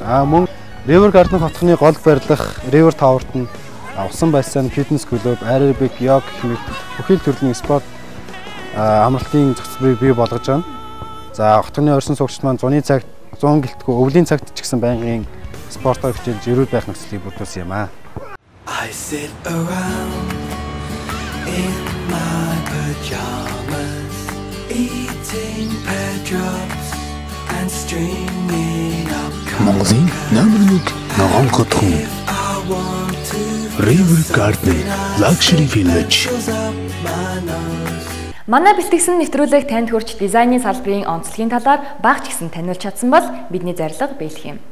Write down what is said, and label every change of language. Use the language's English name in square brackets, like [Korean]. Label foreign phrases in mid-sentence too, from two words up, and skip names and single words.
[Mongolian] Мөн River Garden хотхны гол барилах River Tower-т нь усан бассейн, фитнес клуб, аэробик, йог гэх мэт бүхэл төрлийн спорт амралтын зохицлыг бий болгож байна. За хотхны орчин суугчид маань зуны цагт 100 гэлтгүй өвлийн цагт ч гэсэн байнгын спортоор хичээлж эрүүл байх нөхцөлийг бүрдүүлсэн юм аа. [English] I sit around in my pajamas eating pear drops and streaming up [Mongolian] Монголын номер 1 ногоон хотхон River Garden Luxury Village. Манай бэлтгэсэн нэвтрүүлэг танд хүрч дизайны салбарын онцлогийн талаар багч гисэн таниулж чадсан бол бидний зорилго биелэх юм.